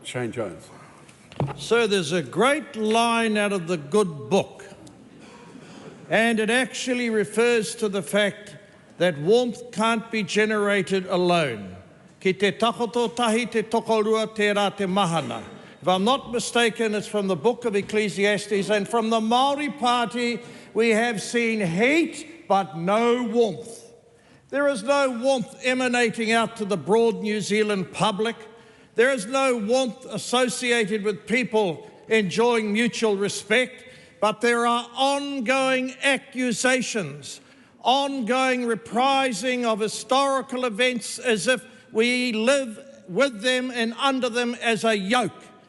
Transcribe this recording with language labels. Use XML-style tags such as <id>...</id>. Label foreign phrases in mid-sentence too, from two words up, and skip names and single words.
<en>Shane Jones. So there's a great line out of the good book, and it actually refers to the fact that warmth can't be generated alone.</en> <mi>Ki te takoto tahi te tokorua te rā te mahana.</mi> <en>If I'm not mistaken, it's from the book of Ecclesiastes, and from the Māori Party, we have seen heat but no warmth. There is no warmth emanating out to the broad New Zealand public. There is no warmth associated with people enjoying mutual respect, but there are ongoing accusations, ongoing reprising of historical events as if we live with them and under them as a yoke.</en>